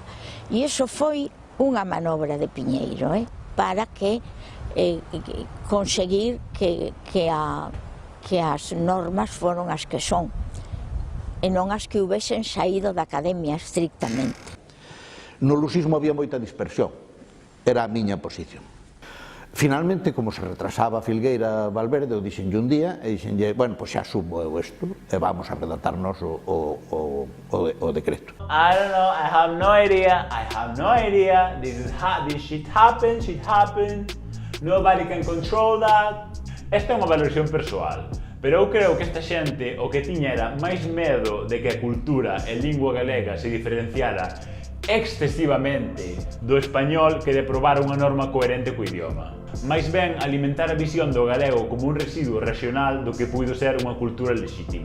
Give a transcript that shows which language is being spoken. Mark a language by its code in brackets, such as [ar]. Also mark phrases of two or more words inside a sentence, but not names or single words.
[gl] E iso foi unha manobra de Piñeiro, para que conseguir que as normas foron as que son e non as que houvesen saído da academia estrictamente. No lusismo había moita dispersión, era a miña posición. Finalmente, como se retrasaba Filgueira Valverde, eu dixenlle un día, e dixenlle, bueno, pois xa subo eu isto, e vamos a redactarnos o decreto. [en] I don't know, I have no idea, this shit happens, nobody can control that. [gl] Esta é unha valoración persoal, pero eu creo que esta xente o que tiña era máis medo de que a cultura e lingua galega se diferenciara excesivamente do español que de probar unha norma coherente co idioma. Mais ben alimentar a visión do galego como un residuo regional do que puido ser unha cultura lexítima.